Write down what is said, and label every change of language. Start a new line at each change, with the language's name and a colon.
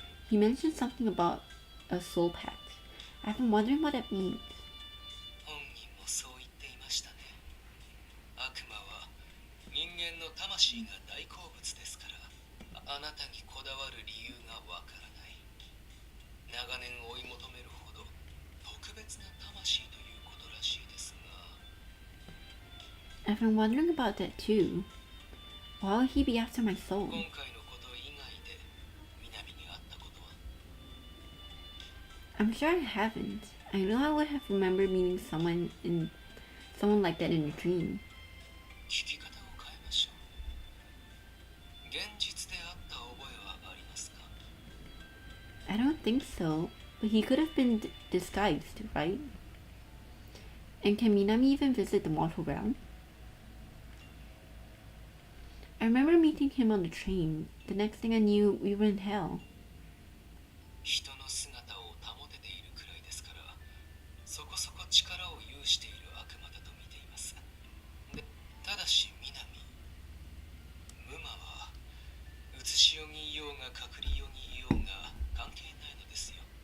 English: He mentioned something about a soul pact. I've been wondering what that means.
Japanese: 本人もそう言っていましたね。悪魔は人間の魂が大好物ですから、あなたにこだわる理由がわからない。長年追い求めるほど特別な魂ということらしいですが。
English: I've been wondering about that too. Why would he be after my soul?
Japanese: 今回のこと以外で南に会ったことは？
English: I'm sure I haven't. I know I would have remembered meeting someone like that in a dream.
Japanese: 聞き方を変えましょう。現実で会った覚えはありますか？
English: I don't think so, but he could have been disguised, right? And can Minami even visit the mortal realm? I remember meeting him on the train. The next thing I knew, we were in hell.
Japanese: 人の姿を保てているくらいですから、そこそこ力を有している悪魔だと見ています。で、ただし南、無魔は写しよぎいようが隠りよぎいようが関係ないのですよ。